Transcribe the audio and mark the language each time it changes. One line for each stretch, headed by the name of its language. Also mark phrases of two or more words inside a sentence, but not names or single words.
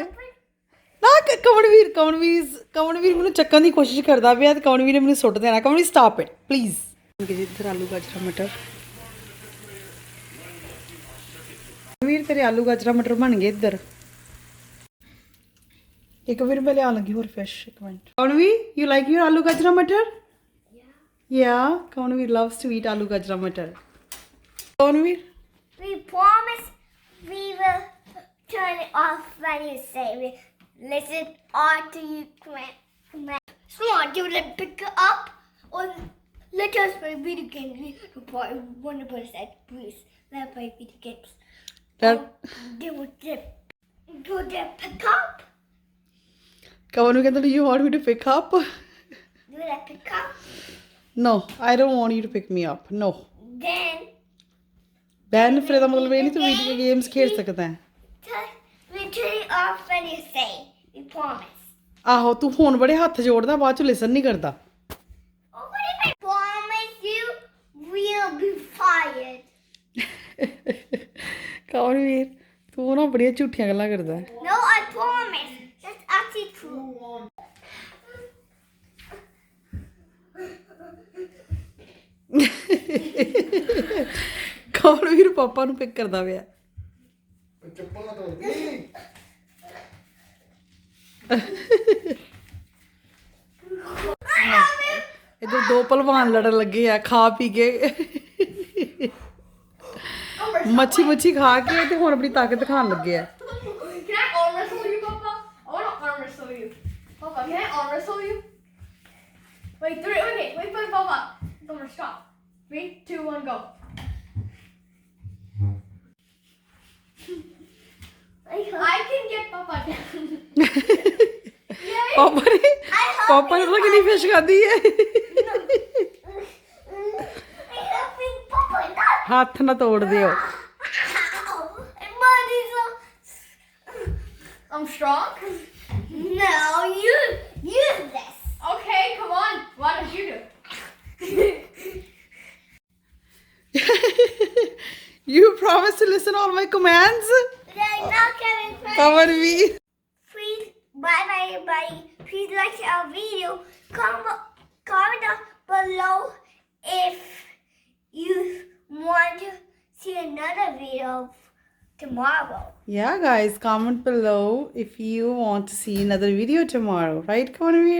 Punjabi: ਨਾ ਕਮਨਵੀਰ ਮੈਨੂੰ ਚੱਕਣ ਦੀ ਕੋਸ਼ਿਸ਼ ਕਰਦਾ ਪਿਆ ਤੇ ਕਮਨਵੀਰ ਨੇ ਮੈਨੂੰ ਸੁੱਟ ਦੇਣਾ। ਕਮਨਵੀਰ
English: stop it please.
Punjabi: ਇੱਧਰ ਆਲੂ ਗਾਜਰਾਂ ਮਟਰ। ਕਮਨਵੀਰ ਤੇਰੇ ਆਲੂ ਗਾਜਰਾਂ ਮਟਰ ਬਣ ਗਏ ਇੱਧਰ। ਏਕਮਵੀਰ ਮੈਂ ਲਿਆਉਣ ਲੱਗੀ ਹੋਰ ਫਿਸ਼। ਇੱਕ ਮਿੰਟ।
English: ਕਮਨਵੀਰ you like your
Punjabi: ਆਲੂ ਗਾਜਰਾਂ ਮਟਰ?
English: Yeah, Ekamveer loves to eat aloo gajra matar. Ekamveer? We promise we will off when you say it. Listen on to you command. So on, do you want to pick it up or let us play video games? One percent, please. Let's play video games. Do they pick up? Kavan ਕਹਿੰਦਾ do you want me to pick up? Do they pick up? No, I don't want you to pick me up. No. Then
Punjabi: ਫਿਰ ਇਹਦਾ ਮਤਲਬ ਇਹ ਨਹੀਂ ਤੂੰ ਵੀਡੀਓ ਗੇਮਸ ਖੇਡ ਸਕਦਾ ਹੈ।
English: we turn it off when you say. We promise.
Punjabi: ਆਹੋ ਤੂੰ ਹੁਣ ਬੜੇ ਹੱਥ ਜੋੜਦਾ ਬਾਅਦ ਚ ਲਿਸਨ ਨਹੀਂ ਕਰਦਾ।
English: Oh, what if I promise you we'll be fired?
Punjabi: ਕੌਣ ਵੀਰ ਤੂੰ ਨਾ ਬੜੀਆਂ ਝੂਠੀਆਂ ਗੱਲਾਂ ਕਰਦਾ ਹੈ।
English: No, I promise. That's actually true.
Punjabi: ਕੌਣ ਵੀਰ ਪਾਪਾ ਨੂੰ ਪਿਕ ਕਰਦਾ ਪਿਆ। ਚੱਪਲਾਂ ਤੋੜ ਗਈ ਇੱਧਰ ਦੋ ਪਹਿਲਵਾਨ ਲੜਨ ਲੱਗੇ ਆ ਖਾ ਪੀ ਕੇ ਮੱਛੀ ਖਾ ਕੇ ਤੇ ਹੁਣ ਆਪਣੀ ਤਾਕਤ ਦਿਖਾਉਣ ਲੱਗੇ ਆ।
English: Can I arm wrestle you, Papa? I want to arm wrestle you. Papa, can I arm wrestle you? Wait, three. Okay, wait for Papa. Don't stop. 3, 2, 1, go. I can get Papa down. Yay!
Punjabi: ਪਾਪਾ ਨੇ ਤਾਂ ਕਿੰਨੀ ਫਿਸ਼ ਖਾਦੀ ਹੈ।
English: I think Papa not.
Punjabi: ਹੱਥ ਨਾ ਤੋੜ ਦਿਓ।
English: I'm strong? No, you use this. Okay, come on. Why don't you do it? You promise to listen all my commands? They're not coming from.
Punjabi: Kavan ਵੀਰ
English: Please, bye everybody. Please like our video. Comment down below if you want to see another video tomorrow. Yeah, guys, comment below if you want to see another video tomorrow, right, Kavanveer?